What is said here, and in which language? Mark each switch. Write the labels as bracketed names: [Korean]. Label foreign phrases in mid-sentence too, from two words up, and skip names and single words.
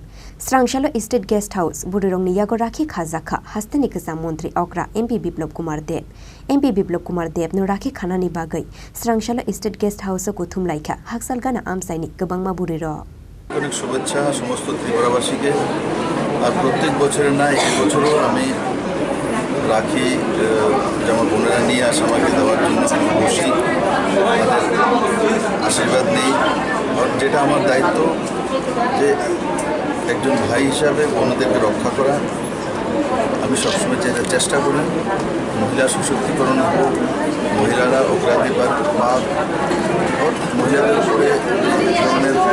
[Kok Borok] Srangshalo Estate Guest House, Burirongni Yago Rakhi Khajakha, Hastini Kasa Montri Okra, MP Biplab Kumar Dev. MP Biplab Kumar Dev no Rakhi Khanani Bagai, Srangshalo Estate Guest House Kuthum Laika, Haksal Gana Amsaini Kabangma Burirok. [Bangla] অনেক শুভেচ্ছা সমস্ত ত্রিপুরাবাসীকে আর প্রত্যেক বছরের না এই বছরও আমি রাখি যেমন বোনেরা নিয়ে আসে আমাকে দেওয়ার জন্য আমি বসি আশীর্বাদ নেই আর যেটা আমার দায়িত্ব যে একজন ভাই হিসাবে বোনদেরকে রক্ষা করা আমি সবসময় যেটা চেষ্টা করি মহিলা সশক্তিকরণ হোক মহিলারা অগ্রাধিকার পাক মহিলাদের উপরে ধরনের